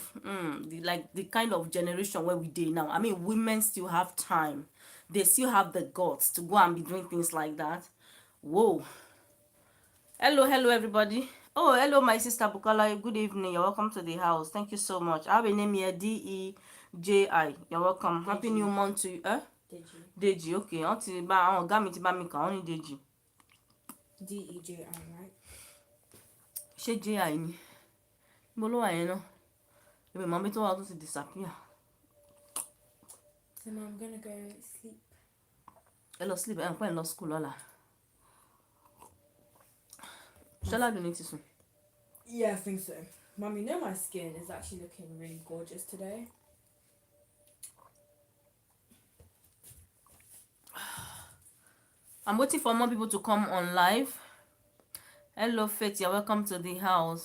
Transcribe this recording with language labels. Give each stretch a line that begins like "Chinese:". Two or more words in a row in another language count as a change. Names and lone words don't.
English: The kind of generation where we did now. I mean, women still have time they still have the guts to go and be doing things like that. Whoa. Hello everybody. Oh, hello my sister Bukola. Good evening. You're welcome to the house. Thank you so much. I have a name here, Deji. You're welcome. Happy new month to you. Deji. Okay.
Yoruba: Auntie ba àwọn ọ̀gá mi ti bá mi kà wọ́n ní Deji.
English: Deji, right?
Yoruba: Ṣé Ji ni? Mo ló wà yẹn náà. Èmi mọ̀ bí tó wà tó ti disappear.
English: So now I'm gonna go sleep.
Yoruba: Ẹ lọ sleep. Ẹ ń pẹ́ ń lọ school lọ́la. Ṣọlá dùn ní ti sùn.
English: Yeah, I think so. Mum, you know my skin is actually looking really gorgeous today. I'm waiting for more people to come on live. Hello, Faith. You're welcome to the house.